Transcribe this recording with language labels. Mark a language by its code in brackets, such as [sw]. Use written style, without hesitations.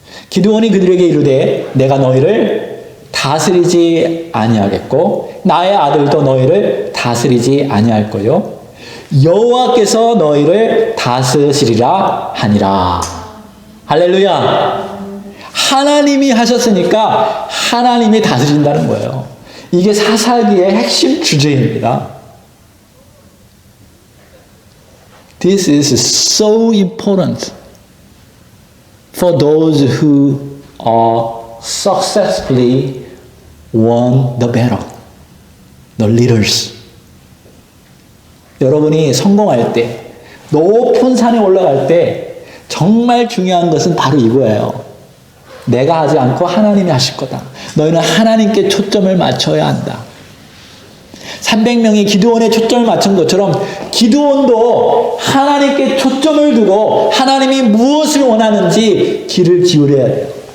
[ko] 기드온이 그들에게 이르되, 내가 너희를 다스리지 아니하겠고 나의 아들도 너희를 다스리지 아니할 거요, 여호와께서 너희를 다스리리라 하니라. 할렐루야. 하나님이 하셨으니까 하나님이 다스린다는 거예요. 이게 사사기의 핵심 주제입니다. [en] This is so important for those who are successfully won the battle, the leaders. [ko] 여러분이 성공할 때, 높은 산에 올라갈 때 정말 중요한 것은 바로 이거예요. 내가 하지 않고 하나님이 하실 거다. 너희는 하나님께 초점을 맞춰야 한다. 300명이 기드온에 초점을 맞춘 것처럼 기드온도 하나님께 초점을 두고 하나님이 무엇을 원하는지 귀를 기울여야 돼요.